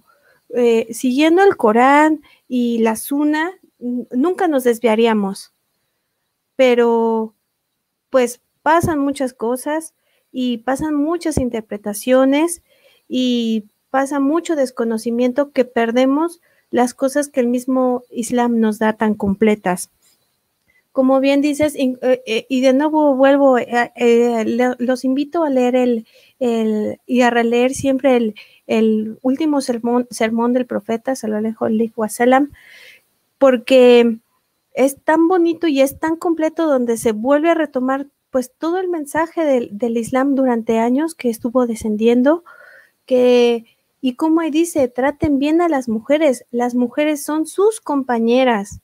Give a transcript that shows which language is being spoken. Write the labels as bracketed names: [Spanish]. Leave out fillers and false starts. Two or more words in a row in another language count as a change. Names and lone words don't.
[Spanish] Siguiendo el Corán y la Sunna, nunca nos desviaríamos, pero pues pasan muchas cosas y pasan muchas interpretaciones y pasa mucho desconocimiento que perdemos las cosas que el mismo Islam nos da tan completas. como bien dices, y de nuevo vuelvo, los invito a leer y a releer siempre el último sermón del profeta, [Arabic] صلى الله عليه وسلم, [Spanish] porque es tan bonito y es tan completo, donde se vuelve a retomar pues todo el mensaje del Islam durante años que estuvo descendiendo, y como ahí dice, traten bien a las mujeres son sus compañeras.